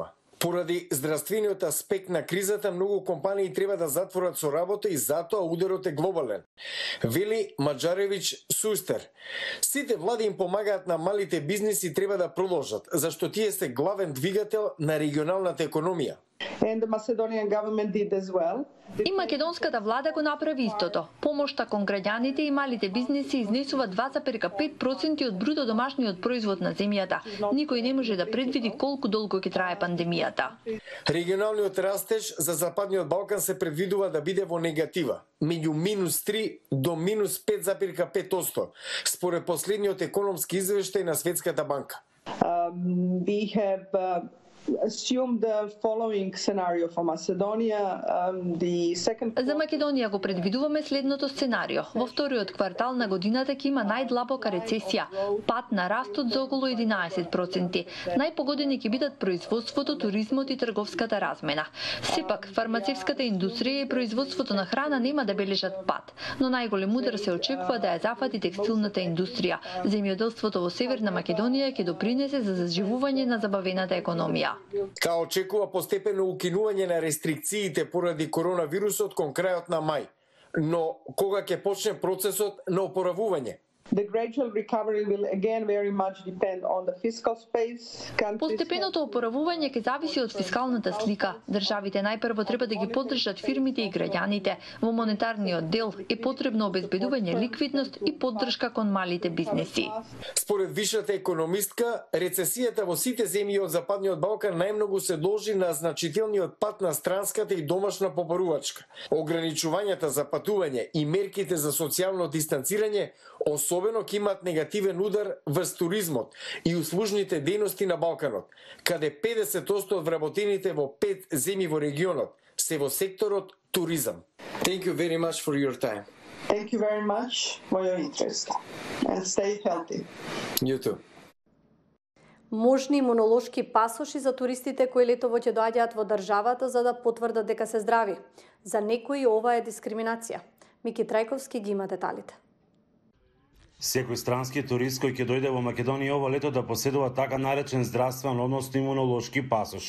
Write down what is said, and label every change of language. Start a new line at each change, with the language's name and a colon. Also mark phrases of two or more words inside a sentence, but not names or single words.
Macedonian: Поради здравствениот аспект на кризата, многу компании треба да затворат со работа и затоа ударот е глобален. Вели Маџаревиќ Сустер. Сите влади им помагаат на малите бизниси, треба да продолжат, зашто тие се главен двигател на регионалната економија.
English: And the Macedonian government did as well.
Macedonian: И македонската влада го направи истото. Помошта кон граѓаните и малите бизниси изнесува 2,5% од бруто домашниот производ на земјата. Никој не може да предвиди колку долго ќе трае пандемијата. Регионалниот растеж за Западниот Балкан се предвидува да биде во негатива, меѓу -3 до -5,5%, според последниот економски извештај на Светската банка.
English: We have assume the following scenario for Macedonia.
Macedonian: За Македонија го предвидуваме следното сценарио. Во вториот квартал на годината ќе има најдлабока рецесија, пад на растот за околу 11%. Најпогодени ќе бидат производството, туризмот и трговската размена. Сепак, фармацевската индустрија и производството на храна нема да бележат пад, но најголем удар се очекува да ја зафати текстилната индустрија. Земјоделството во Северна Македонија ќе допринесе за заживување на забавената економија. Као очекува постепено укинување на рестрикциите поради коронавирусот кон крајот на мај, но кога ќе почне процесот на опоравување?
English: The gradual recovery will again very much depend on the fiscal space.
Macedonian: Постепеното опоравување ќе зависи од фискалната слика. Државите најпрво треба да ги поддржат фирмите и граѓаните. Во монетарниот дел е потребно обезбедување ликвидност и поддршка кон малите бизнеси. Според вишата економистка, рецесијата во сите земји од Западниот Балкан најмногу се должи на значителниот пат на странската и домашна побарувачка. Ограничувањата за патување и мерките за социјално дистанцирање особено ќе имаат негативен удар врз туризмот и услужните дејности на Балканот, каде 50% од вработените во 5 земји во регионот се во секторот туризам.
English: Thank you very much for your time. Thank you very much for your interest and stay healthy. You too.
Macedonian: Можни имунолошки пасоши за туристите кои летово ќе доаѓаат во државата за да потврдат дека се здрави. За некои ова е дискриминација. Мики Трајковски ги има деталите. Секој странски турист кој ќе дојде во Македонија ова лето да поседува така наречен здравствен, односно имунолошки пасош.